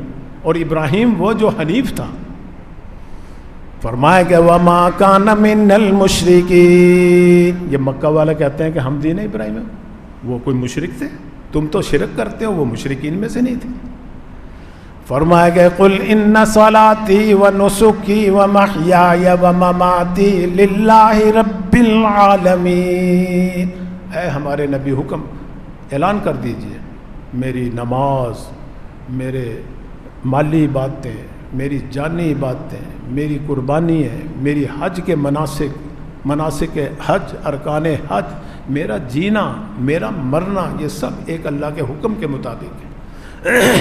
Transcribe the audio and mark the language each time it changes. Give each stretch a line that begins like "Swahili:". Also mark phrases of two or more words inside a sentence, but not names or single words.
Urdu: اور ابراہیم وہ جو حنیف تھا. فرمایا کہ
Arabic: وما کان من المشرکین.
Urdu: یہ مکہ والا کہتے ہیں کہ ہم دین ابراہیم ہیں، وہ کوئی مشرک تھے؟ تم تو شرک کرتے ہو، وہ مشرکین میں سے نہیں تھے. فرمایا کہ
Arabic: قل ان صلاتی و نسکی و محیای و مماتی للہ رب العالمین.
Urdu: اے ہمارے نبی حکم اعلان کر دیجئے، میری نماز، میرے مالی عبادتیں، میری جانی عبادتیں، میری قربانی ہے، میری حج کے مناسک حج، ارکان حج، میرا جینا، میرا مرنا، یہ سب ایک اللہ کے حکم کے مطابق ہے.